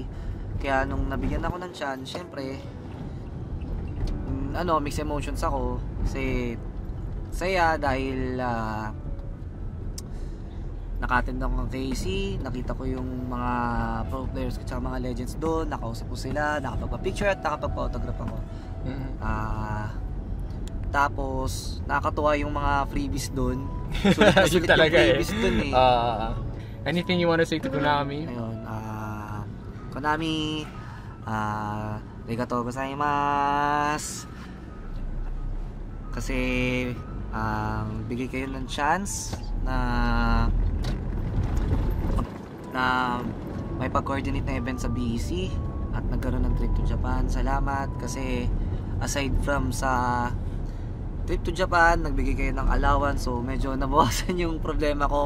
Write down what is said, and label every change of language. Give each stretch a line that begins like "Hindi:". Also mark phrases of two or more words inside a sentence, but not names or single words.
Filipino: Kaya nung nabigyan ako ng chance, siyempre
English: mixed emotions
Filipino: ako kasi saya dahil naka-attend ako ng KAC, nakita ko yung mga
English: pro players
Filipino: at mga legends doon, nakausap ko sila, nakapagpa-picture at nakapagpa-autograph ako. Tapos nakakatuwa yung mga freebies doon. Sulit yung freebies doon
English: Anything you want to say to Konami?
Filipino: Ayun, Konami,
Japanese: ありがとうございます.
Filipino: Kasi bigay kayo ng chance na may pag-coordinate na event sa BEC at nagkaroon ng
English: trip to Japan.
Filipino: Salamat kasi
English: aside from
Filipino: sa
English: trip to Japan,
Filipino: nagbigay kayo ng allowance, so medyo nabawasan yung problema ko.